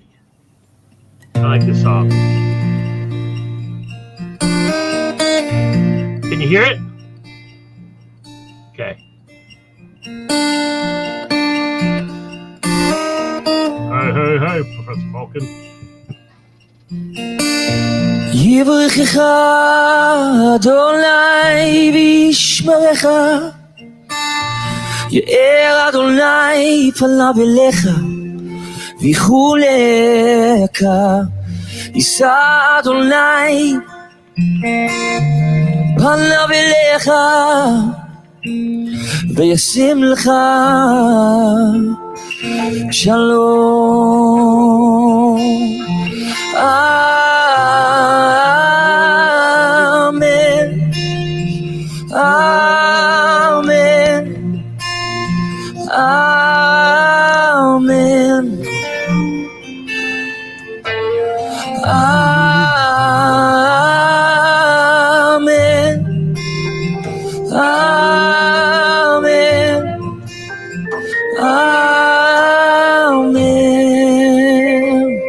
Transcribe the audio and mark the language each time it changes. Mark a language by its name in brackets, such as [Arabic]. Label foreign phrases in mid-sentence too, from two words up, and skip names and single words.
[English] I like this song. Can you hear it? Okay. Hi, Professor Falcon. [Hebrew] יברכך אדוני וישמרך, יאר אדוני פניו אליך ויחולך, יישא אדוני פניו אליך וישים לך שלום. [English] Amen, amen, amen, amen, amen, amen.